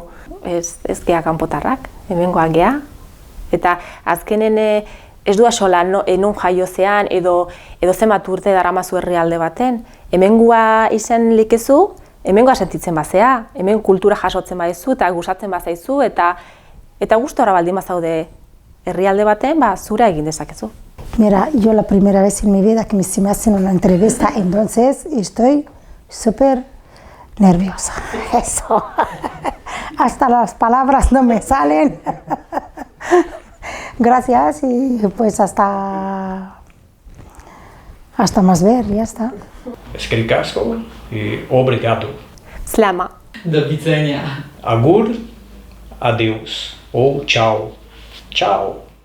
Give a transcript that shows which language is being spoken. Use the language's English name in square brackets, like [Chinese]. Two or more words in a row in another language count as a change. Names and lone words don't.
[Basque] Ez gea kanpotarrak, hemengoak gea, eta azkenen ez du asola non jaiozean edo zenbat urte daramazu herrialde baten. Hemengoa izan likezu, hemengoa sentitzen bazea, hemen kultura jasotzen badezu eta gustatzen bazaizu, eta gustora baldin bazaude herrialde baten, zura egin dezakezu. [Spanish] Mira, yo la primera vez en mi vida que se me hacen una entrevista, entonces estoy súper nerviosa. Eso. Hasta las palabras no me salen. Gracias y pues hasta más ver, ya está. [Basque] Eskerrik asko y obrigado. [Arabic] Slama. [Polish] Do widzenia. [Portuguese] Agur, adeus ou tchau. Tchau.